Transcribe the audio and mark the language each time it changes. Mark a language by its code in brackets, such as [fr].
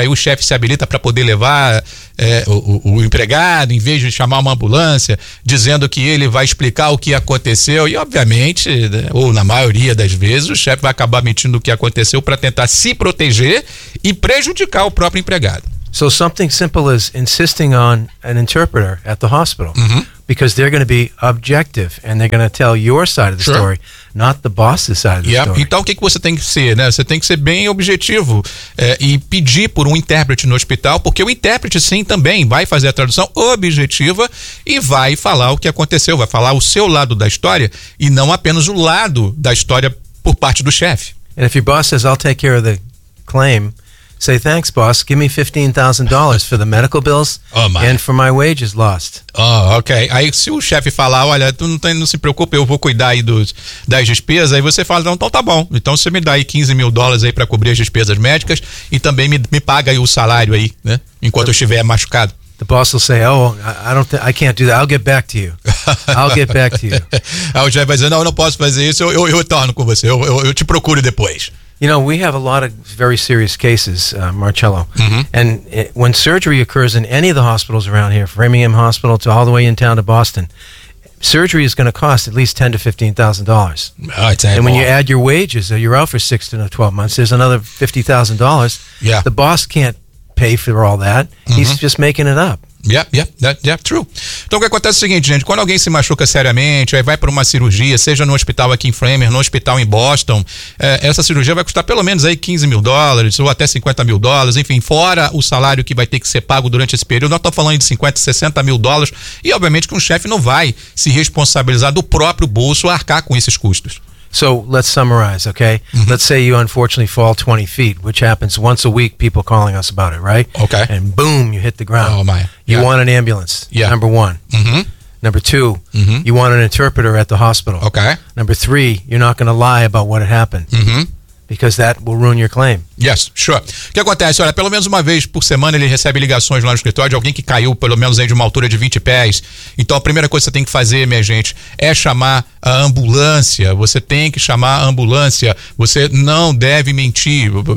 [pt] Aí o chefe se habilita para poder levar o empregado, em vez de chamar uma ambulância, dizendo que ele vai explicar o que aconteceu. E obviamente, ou na maioria das vezes, o chefe vai acabar mentindo o que aconteceu para tentar se proteger e prejudicar o próprio empregado. [en] So something simple as insisting on an interpreter at the hospital, because they're going to be objective and they're going to tell your side of the story, not the boss's side of the story. [pt] Então o que você tem que ser, né? Você tem que ser bem objetivo e pedir por um intérprete no hospital, porque o intérprete sim também vai fazer a tradução objetiva e vai falar o que aconteceu, vai falar o seu lado da história e não apenas o lado da história por parte do chefe. [en] And if your boss says, I'll take care of the claim, say, thanks, boss. Give me $15,000 for the medical bills and for my wages lost. Oh, ok. [pt] Aí se o chefe falar, olha, tu não se preocupe, eu vou cuidar aí das despesas, aí você fala, então tá bom. Então você me dá aí $15,000 aí pra cobrir as despesas médicas e também me paga aí o salário aí, né? Enquanto eu estiver machucado. [en] The boss will say, oh, I can't do that. I'll get back to you. [pt] Aí o chefe vai dizer, não, eu não posso fazer isso. Eu retorno com você. Eu te procuro depois. [en] You know, we have a lot of very serious cases, Marcello. And when surgery occurs in any of the hospitals around here, Framingham Hospital to all the way in town to Boston, surgery is going to cost at least $10,000 to $15,000. When you add your wages, you're out for 6 to 12 months, there's another $50,000. Yeah. The boss can't pay for all that. He's just making it up. True. [pt] Então, o que acontece é o seguinte, gente, quando alguém se machuca seriamente, aí vai para uma cirurgia, seja no hospital aqui em Framingham, no hospital em Boston, essa cirurgia vai custar pelo menos aí $15,000 ou até $50,000, enfim, fora o salário que vai ter que ser pago durante esse período. Nós estamos falando de $50,000 to $60,000, e obviamente que um chefe não vai se responsabilizar do próprio bolso a arcar com esses custos. [en] So let's summarize, okay? Let's say you unfortunately fall 20 feet, which happens once a week, people calling us about it, right? Okay. And boom, you hit the ground. Oh, my. You want an ambulance, number one. Number two, you want an interpreter at the hospital. Okay. Number three, you're not going to lie about what had happened. because that will ruin your claim. Yes, sure. [pt] O que acontece? Olha, pelo menos uma vez por semana ele recebe ligações lá no escritório de alguém que caiu pelo menos aí de uma altura de 20 pés. Então a primeira coisa que você tem que fazer, minha gente, é chamar a ambulância. Você tem que chamar a ambulância. Você não deve mentir.